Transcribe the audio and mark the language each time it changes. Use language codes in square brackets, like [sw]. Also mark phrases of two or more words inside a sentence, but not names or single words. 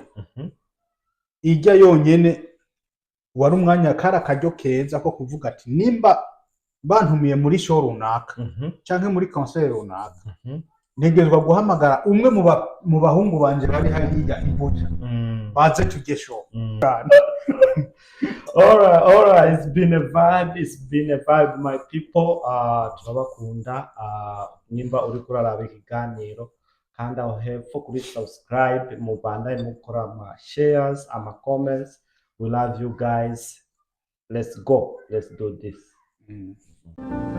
[rn] Ijya yonyene wari umwanya karyo keza ko kuvuga ati nimba bantumiye muri show runaka canke muri concert runaka ntegezwa guhamagara umwe mu bahungu banje bari hariya ibuja baze tujye show. [en] Alright, it's been a vibe my people. [rn] Turabakunda nimba uri kuraraba ikiganiro kandi aho hepfo kuri subscribe mubandanye mukora ama shares ama comments. [en] We love you guys. Let's go. Let's do this.